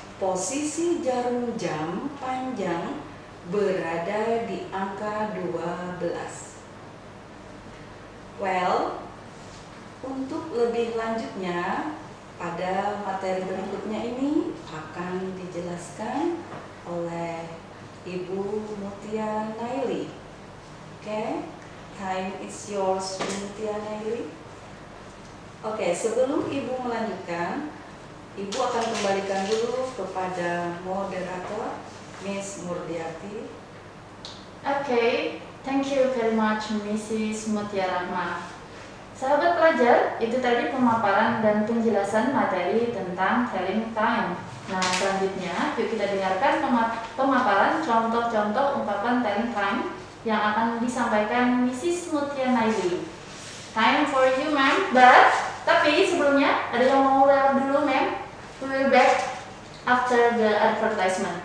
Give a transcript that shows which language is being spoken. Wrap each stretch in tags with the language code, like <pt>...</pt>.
<id>posisi jarum jam panjang berada di angka 12. Well, untuk lebih lanjutnya pada materi berikutnya ini akan dijelaskan oleh Ibu Mutia Naili.</id> <en>Oke, time is yours, Mutia Naili.</en> <id>Oke, sebelum Ibu melanjutkan, Ibu akan kembalikan dulu kepada moderator Miss Murdiati.</id> <en>Okay, thank you very much Mrs.</en> <id>Mutia Rahma. Sahabat pelajar, itu tadi pemaparan dan penjelasan materi tentang telling time. Nah, selanjutnya yuk kita dengarkan pemaparan contoh-contoh ungkapan telling time yang akan disampaikan Mrs. Mutia Naili.</id> <en>Time for you, ma'am.</en> <id>Tapi sebelumnya ada yang mau lewat dulu, ma'am.</id> <en>We will back after the advertisement.</en>